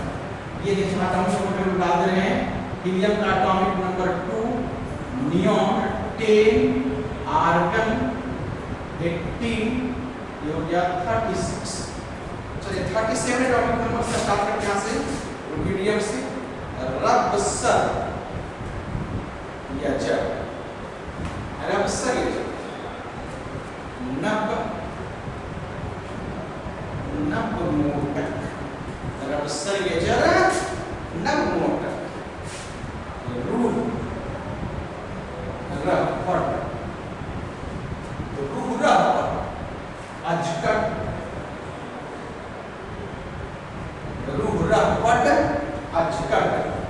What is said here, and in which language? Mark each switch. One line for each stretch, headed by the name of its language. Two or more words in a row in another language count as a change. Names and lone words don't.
Hindi: ये देखिए हम डाल दे रहे हैं, हीलियम का
English: atomic number
Hindi: 2, नियॉन 10, आर्गन 18, ये हो गया 36। चलिए 37
English: atomic number
Hindi: से स्टार्ट करते हैं, यहाँ से मीडियम से, रबसर यजर, रबसर यजर, नब नब मोटक, रबसर यजर नब मोटक, रूह रबड़, रूह रबड़, अजकट, रूह रबड़ अजकट,